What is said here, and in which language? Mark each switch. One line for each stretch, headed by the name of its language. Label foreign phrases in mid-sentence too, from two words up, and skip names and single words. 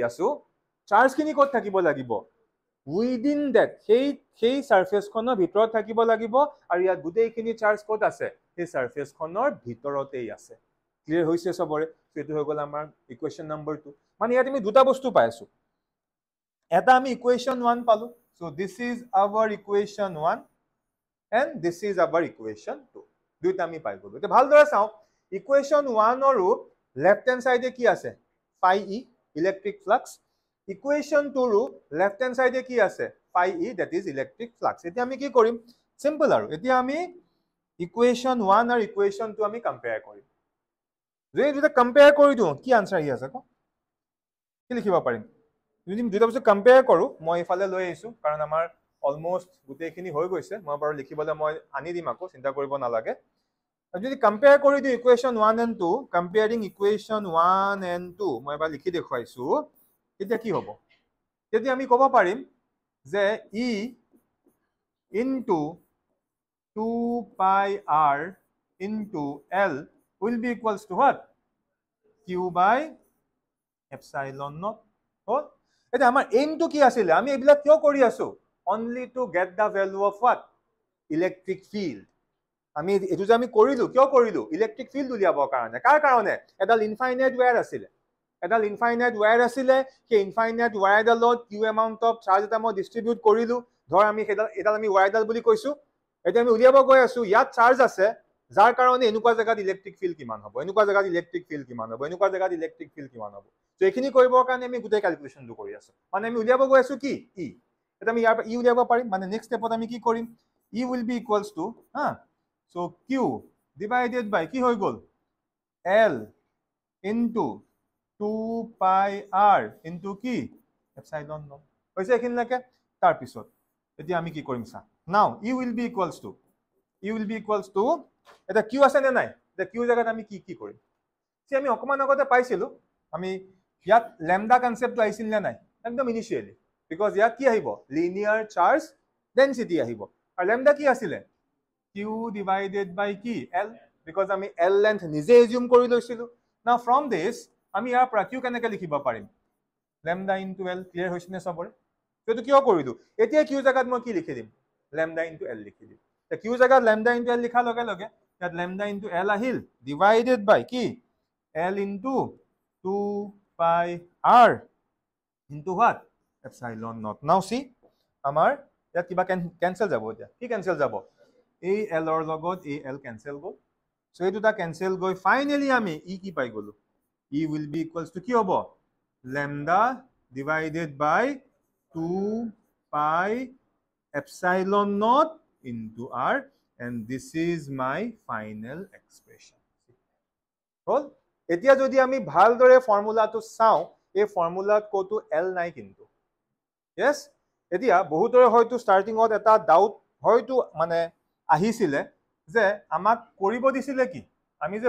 Assamese: আছো চাৰ্জ খিনি ক'ত থাকিব লাগিব
English: within that
Assamese: সেই সাৰফেস খনৰ ভিতৰত থাকিব লাগিব আৰু ইয়াত গোটেইখিনি চাৰ্জ ক'ত আছে সেই সাৰফেস খনৰ ভিতৰতেই আছে ক্লিয়াৰ হৈছে সবৰে সেইটো হৈ গল আমাৰ
English: equation number 2
Assamese: মানে ইয়াত আমি দুটা বস্তু পাই আছো এটা আমি ইকুৱেশন 1 পালো
English: so this is our
Assamese: ইকুৱেশন 1
English: and this is our equation 2
Assamese: দুইটা আমি পাই গলো এটা ভালদৰে চাও ইকুৱেশন 1 আৰু
English: left hand sideে
Assamese: কি আছে
English: phi e electric flux
Assamese: ইকুৱেশন 2 ৰ
English: left hand sideে
Assamese: কি আছে
English: phi e that is electric flux
Assamese: এতিয়া আমি কি কৰিম সিম্পল আৰু এতিয়া আমি ইকুৱেশন 1 আৰু ইকুৱেশন 2 আমি কম্পেয়াৰ কৰিম যদি দুটা কম্পেয়াৰ কৰি দিও কি আনসাৰ আহি আছে কি লিখিব পাৰিম যদি দুটা বস্তু কম্পেয়াৰ কৰো মই ইফালে লৈ আহিছো কাৰণ আমাৰ অলমোস্ট গোটেইখিনি হৈ গৈছে মই বাৰু লিখিবলৈ মই আনি দিম আকৌ চিন্তা কৰিব নালাগে যদি কম্পেয়াৰ কৰি দিও ইকুৱেশন 1 and 2
English: comparing equation 1
Assamese: and 2 মই এবাৰ লিখি দেখুৱাইছো এতিয়া কি হ'ব যদি আমি ক'ব পাৰিম যে e
English: into 2 pi r into l will be equals to what q by epsilon naught
Assamese: হল এটা আমাৰ এইমটো কি আছিল আমি এবিলা কিয় কৰি আছো
English: only to get the value of what electric field
Assamese: আমি এটো যে আমি কৰিলো কিয় কৰিলো
English: electric field
Assamese: উলিয়াবৰ কাৰণে কাৰ কাৰণে এডাল ইনফাইনাইট ওয়্যাৰ আছিল সেই
English: infinite wireডালত Q amount of charge
Assamese: এটা মই ডিস্ট্ৰিবিউট কৰিলো ধৰ আমি এডাল আমি ওয়্যাৰডাল বুলি কৈছো এটা আমি উলিয়াব গৈ আছো ইয়াত চাৰ্জ আছে যাৰ কাৰণে এনেকুৱা জায়গাত
English: electric field
Assamese: কিমান হ'ব এনেকুৱা জায়গাত
English: electric field
Assamese: কিমান হ'ব তো এখিনি কৰিবৰ কাৰণে আমি গোটেই ক্যালকুলেশনটো কৰি আছো মানে আমি উলিয়াব গৈ আছো কি ই এটা আমি ইয়াৰ ই উলিয়াব পাৰিম মানে
English: next stepত
Assamese: আমি কি কৰিম
English: E will be equals to so q divided by
Assamese: কি হৈ গল
English: l into 2 pi r into
Assamese: কি
English: epsilon naught
Assamese: হৈছে এখিনলৈকে তাৰ পিছত এতিয়া আমি কি কৰিম চা
English: now e will be equals to E will be equals to
Assamese: এটা কিউ আছে নে নাই এতিয়া কিউ জেগাত আমি কি কি কৰিম আমি অকমান আগতে পাইছিলো আমি ইয়াত
English: lambda conceptটো
Assamese: আহিছিল নে নাই একদম
English: initially because
Assamese: ইয়াত কি আহিব
English: linear charge density
Assamese: আহিব আৰু লেমডা কি আছিলে
English: Q divided by
Assamese: কি এল বিকজ আমি
English: L length
Assamese: নিজে এজিউম কৰি লৈছিলো
English: now from this
Assamese: আমি ইয়াৰ পৰা কিউ কেনেকৈ লিখিব পাৰিম
English: lambda into L
Assamese: ক্লিয়াৰ হৈছে নে সবৰে সেইটো কিয় কৰিলো এতিয়া কিউ জেগাত মই কি লিখি দিম
English: lambda into L
Assamese: লিখি দিম কিউ জেগাত
English: lambda into L
Assamese: লিখাৰ লগে লগে ইয়াত
English: lambda into L
Assamese: আহিল
English: divided by
Assamese: কি
English: L into 2 pi r into what? Epsilon naught. Now see,
Assamese: আমাৰ ইয়াত কিবা cancel যাব এতিয়া কি cancel যাব এই L ৰ লগত এই L cancel গ'ল so এই দুটা cancel গৈ finally আমি E কি পাই গলো
English: E will be equals to কি হ'ব lambda divided by 2 pi epsilon naught into r and this is my final expression.
Assamese: হ'ল এতিয়া যদি আমি ভালদৰে ফৰ্মুলাটো চাও এই ফৰ্মুলাত কোটো এল নাই কিন্তু yes এতিয়া বহুতৰে হয়তো স্টাৰ্টিংত এটা ডাউট হয়তো মানে আহিছিলে যে আমাক কৰিব দিছিলে কি আমি যে